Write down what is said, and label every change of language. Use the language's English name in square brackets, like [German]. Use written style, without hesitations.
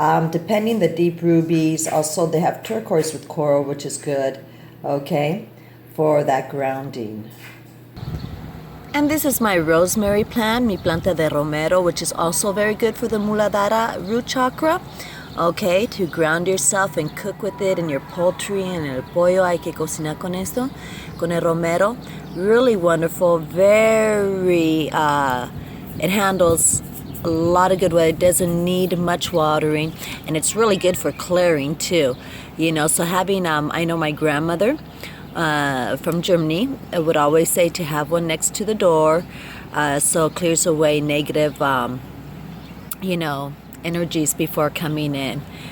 [English] Depending the deep rubies, also they have turquoise with coral, which is good, okay, for that grounding. And this is my rosemary plant, [Spanish] mi planta de romero, [English] which is also very good for the Muladhara root chakra. Okay, to ground yourself and cook with it in your poultry and [Spanish] el pollo. Hay que cocinar con esto, con el romero. [English] Really wonderful, very, it handles a lot of good water. It doesn't need much watering, and it's really good for clearing too. You know, so having, I know my grandmother from Germany would always say to have one next to the door, so it clears away negative, you know, energies before coming in.